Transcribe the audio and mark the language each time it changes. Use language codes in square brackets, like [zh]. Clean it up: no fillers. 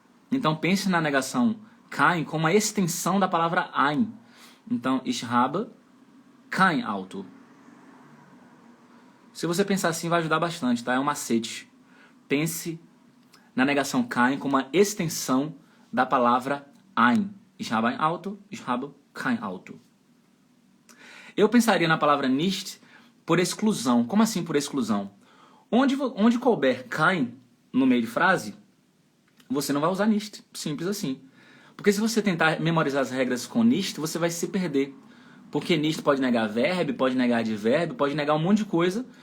[pt] Então pense na negação kein como uma extensão da palavra ein. [de] Então, ich habe kein Auto. [pt] Se você pensar assim, vai ajudar bastante, tá? É um macete. Pense na negação kein como uma extensão da palavra ein. [de] Ich habe ein Auto, ich habe kein Auto. [pt] Eu pensaria na palavra nicht por exclusão. Como assim por exclusão? Onde couber kein no meio de frase, você não vai usar nicht. Simples assim. Porque se você tentar memorizar as regras com nicht, você vai se perder. Porque nicht pode negar verbo, pode negar advérbio, pode negar um monte de coisa.